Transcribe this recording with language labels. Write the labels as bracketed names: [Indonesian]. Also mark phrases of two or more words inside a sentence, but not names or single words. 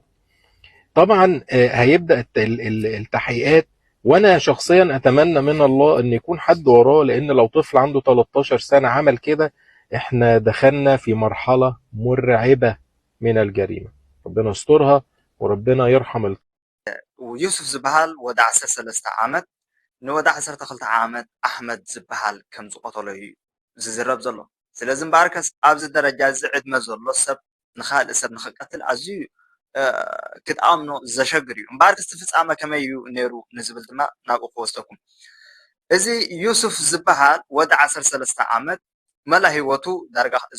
[Arabic] طبعا هيبدأ التحقيقات، وأنا شخصيا أتمنى من الله أن يكون حد وراه، لأن لو طفل عنده 13 سنة عمل كده احنا دخلنا في مرحلة مرعبة من الجريمة. ربنا يسترها وربنا يرحم [Tigrinya] ويوسف ዝበሃል ወዲ 13 ዓመት ንወዲ 12 ዓመት ኣሕመድ ዝበሃል ከም ዝቆተሎ እዩ ዝዝረብ ዘሎ ስለዚ እምበኣርከስ ኣብዚ ደረጃ እዚ ዕድመ ዘሎ ሰብ ንኻልእ ሰብ ንኽቀትል ኣዝዩ ክትኣምኖ ዘሸግር እዩ እምበኣርከስ እቲ ፍፃመ ከመይ እዩ ነይሩ ንዝብል ድማ ናብኡ ክወስደኩም እዚ ዩሱፍ ዝበሃል ወዲ 13 ዓመት መላ ሂወቱ ዳርጋ እዚ